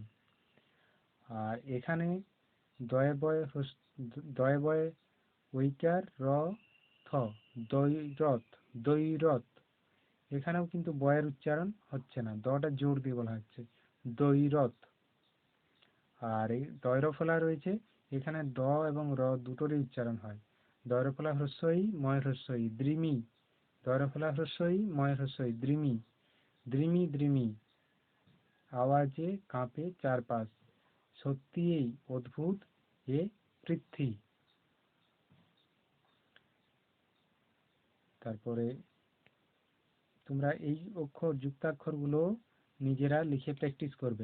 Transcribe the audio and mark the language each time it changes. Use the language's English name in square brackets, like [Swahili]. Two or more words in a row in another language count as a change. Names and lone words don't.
[Bangla] আর এখানে দয়ে বয়ে দয়ে বয়ে ঐকার র থ, দৈরথ, দৈরথ। এখানেও কিন্তু বয়ের উচ্চারণ হচ্ছে না, দটা জোর দিয়ে বলা হচ্ছে দৈরথ। আর এই দয়রফলা রয়েছে, এখানে দ এবং র দুটোরই উচ্চারণ হয়। দয়রফলা হ্রস্বই, ময় হ্রস্বই, দ্রিমি। দয়রফলা হ্রস্বই, ময় হ্রস্বই, দ্রিমি, দ্রিমি দ্রিমি। আওয়াজে কাঁপে চারপাশ, সত্যি এই অদ্ভুত এ পৃথ্বী। তারপরে তোমরা এই অক্ষর যুক্তাক্ষরগুলো নিজেরা লিখে প্র্যাকটিস করবে।